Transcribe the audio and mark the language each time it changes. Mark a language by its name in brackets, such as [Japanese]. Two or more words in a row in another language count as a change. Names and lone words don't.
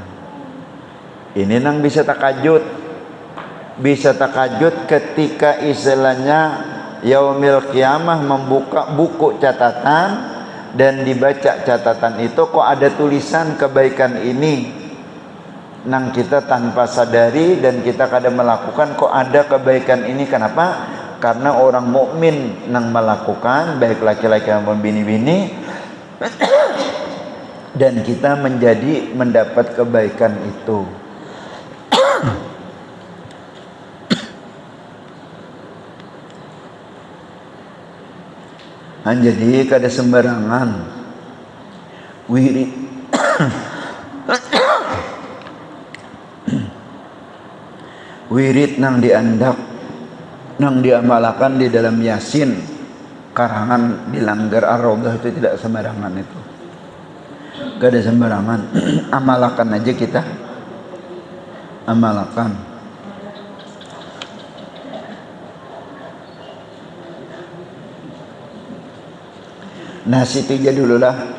[Indonesian] Ini nang bisa takajud, bisa takajud ketika istilahnya [Arabic] yaumil qiyamah [Indonesian] membuka buku catatan dan dibaca catatan itu, kok ada tulisan kebaikan ini nang kita tanpa sadari dan kita kadang melakukan, kok ada kebaikan ini. Kenapa? Karena orang mukmin nang melakukan, baik laki-laki maupun bini-bini, dan kita mendapat kebaikan itu. Jadi kada sembarangan wirid wirid nang diandak, nang diamalkan di dalam Yasin karangan dilanggar ar-raudhah itu tidak sembarangan itu. Gak ada sembarangan. Amalkan aja kita. Amalkan. Nah situ aja dulu lah.